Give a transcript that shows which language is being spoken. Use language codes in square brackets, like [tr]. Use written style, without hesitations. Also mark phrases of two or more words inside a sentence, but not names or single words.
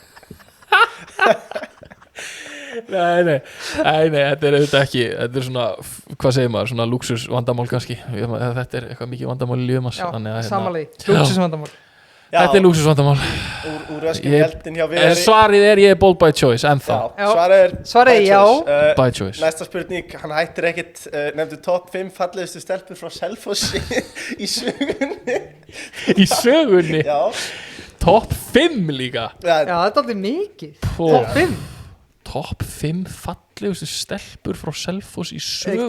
[is] Nei, þetta er auðvitað ekki, þetta er svona, hvað segir maður, svona lúksus vandamál kannski, þetta er eitthvað mikið vandamál í lífum hans. Já, samanlega, lúksus vandamál. Þetta er lúksusvandamál. Úr öskinu heldin hjá Viðari. Svarið er ég er [en] bold by choice, [is] ennþá. Svarið er já. [en] By choice. [is] Næsta spurning, hann hættir ekkert, nefndu top 5 fallegustu stelpur frá Selfossi í sögunni. Í sögunni? Já. Top 5 líka? Já, þetta er aldrei mikið. Top 5? Top 5 fallegustu stelpur frá Selfoss í sögunni?